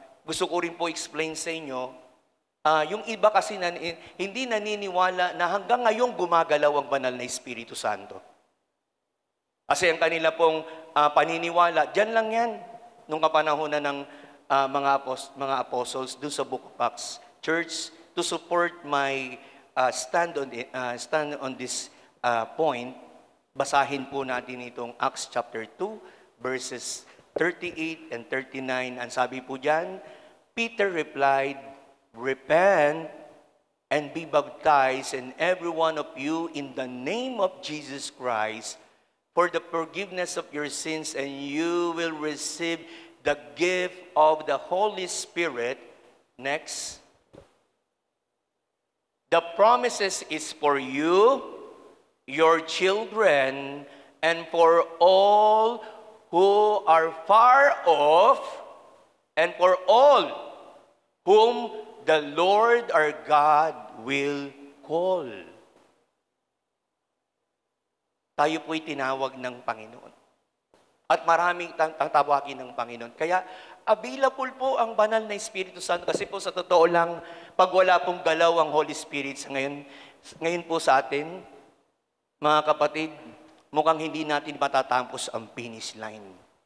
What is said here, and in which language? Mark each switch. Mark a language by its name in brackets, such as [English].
[Filipino] gusto ko rin po explain sa inyo, yung iba kasi hindi naniniwala na hanggang ngayon gumagalaw ang banal na Espiritu Santo. Kasi ang kanila pong paniniwala, dyan lang yan, nung kapanahonan ng mga apostles, doon sa Book of Acts. [English] Church, to support my stand on this point, [Filipino] basahin po natin itong [English] Acts chapter 2, verses 38 and 39. [Filipino] Ang sabi po dyan, [English] Peter replied, "Repent and be baptized, and every one of you in the name of Jesus Christ, for the forgiveness of your sins, and you will receive the gift of the Holy Spirit." Next. "The promises is for you, your children, and for all who are far off, and for all whom the Lord our God will call." [Filipino] Tayo po'y tinawag ng Panginoon. At maraming tawagin ng Panginoon. Kaya, available po ang banal na Espiritu Santo. Kasi po sa totoo lang, pag wala pong galaw ang Holy Spirit, ngayon po sa atin, mga kapatid, mukhang hindi natin matatapos ang finish line.